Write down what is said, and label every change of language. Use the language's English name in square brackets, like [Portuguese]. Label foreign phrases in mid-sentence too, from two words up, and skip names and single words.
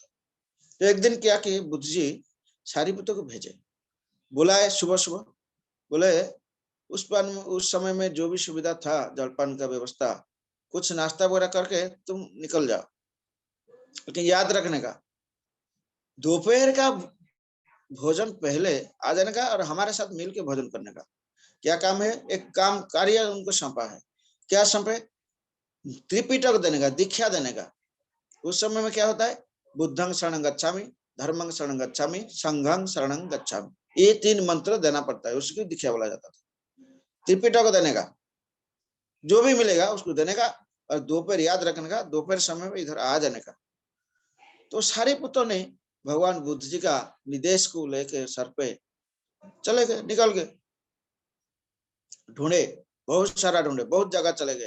[Hindi] तो एक दिन क्या कि बुद्ध जी सारिपुत्र को भेजे, बुलाए सुबह सुबह, बोले उस समय में जो भी सुविधा था, जलपान का व्यवस्था, कुछ नाश्ता वगैरह करके तुम निकल जाओ, लेकिन याद रखने का दोपहर का भोजन पहले आ जाने का और हमारे साथ मिलकर भोजन करने का। क्या काम है, एक काम कार्य उनको सौंपा है। क्या सौंपे, त्रिपिटक देने का, दीक्षा देने का। उस समय में क्या होता है, [Pali] बुद्धं शरणं गच्छामि, धर्मं शरणं गच्छामि, संघं शरणं गच्छामि, [Hindi] ये 3 मंत्र देना पड़ता है, उसकी दीक्षा बोला जाता था। त्रिपिटक देने का, जो भी मिलेगा उसको देने का, और दोपहर याद रखने का, दोपहर समय में इधर आ जाने का। तो सारिपुत्र ने भगवान बुद्ध जी का निर्देश को लेकर सर पे चले गए, निकल गए, ढूंढे, बहुत सारा ढूंढे, बहुत जगह चले गए।